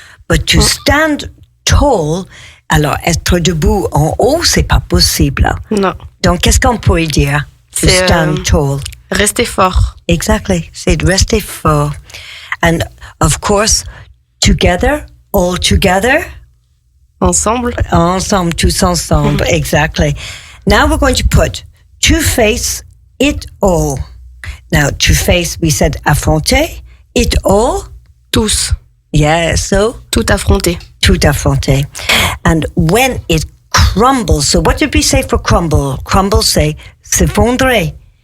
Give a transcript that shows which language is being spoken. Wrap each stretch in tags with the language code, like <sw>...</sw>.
<en>But to stand tall,</en> <fr>alors être debout en haut, c'est pas possible. Non. Donc qu'est-ce qu'on pourrait dire?</fr> <en>To stand tall.</en> <fr>Rester fort. Exactly. C'est rester fort.</fr> <en>And of course, together, all together.</en> <fr>Ensemble. Ensemble, tous ensemble. Exactly.</fr> <en>Now we're going to put to face it all. Now, to face, we said affronter. It all.</en> <fr>Tous.</fr> <en>Yeah, so.</en> <fr>Tout affronter. Tout affronter.</fr> <en>And when it crumbles, so what did we say for crumble?</en> <fr>Crumble, say s'effondrer.</fr>